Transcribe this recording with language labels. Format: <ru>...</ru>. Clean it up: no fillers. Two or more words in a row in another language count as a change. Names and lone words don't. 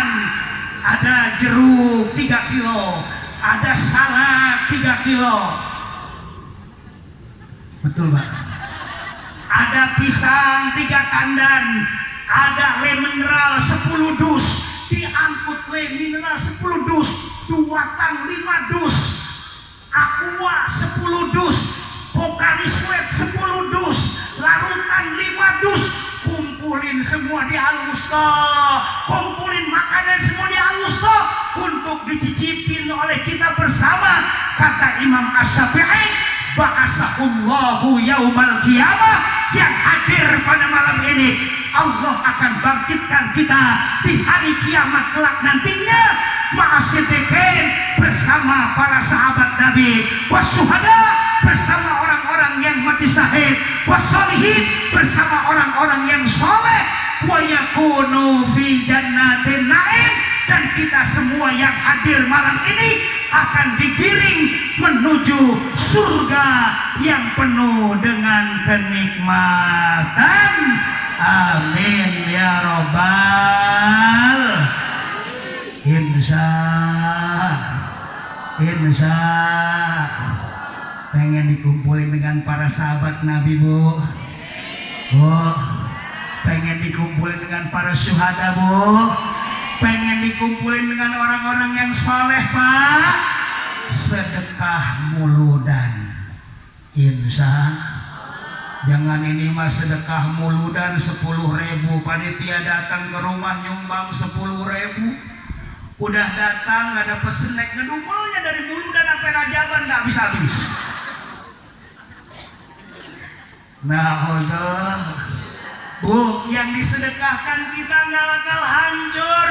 <id>Ada jeruk 3 kilo, ada salad 3 kilo. Betul Pak? pisang 3 tandan, ada le mineral 10 dus, diangkut le mineral 10 dus, 2 tang 5 dus, aqua 10 dus, Pocari Sweat 10 dus, larutan 5 dus. Kumpulin semua di Al-Wusta, kumpulin makanan semua di Al-Wusta untuk dicicipin oleh kita bersama. Kata Imam Asy-Syafi'i,</id> <ar>بعثه الله يوم القيامة,</ar> <id>yang hadir pada malam ini Allah akan bangkitkan kita di hari kiamat kelak nantinya ma'asyiddiqin, bersama para sahabat Nabi, wasyuhada, bersama orang-orang yang mati syahid, wassalihin, bersama orang-orang yang soleh,</id> <ar>ويكونون في جنات النعيم,</ar> <id>dan kita semua yang hadir malam ini akan digiring menuju surga yang penuh dengan kenikmatan.</id> <ar>آمين يا رب.</ar> <id>Insya pengen dikumpulin dengan para sahabat Nabi, Bu. Pengen dikumpulin dengan para syuhada, Bu. Pengen dikumpulin dengan orang-orang yang soleh, Pak. Sedekah muludan, insya. Jangan ini mah sedekah muludan 10.000, panitia datang ke rumah nyumbang 10.000, udah datang gak ada pesen naik ngedumulnya dari muludan sampai Rajaban gak habis-habis. Nah, Bu, yang disedekahkan kita gak bakal hancur.</id>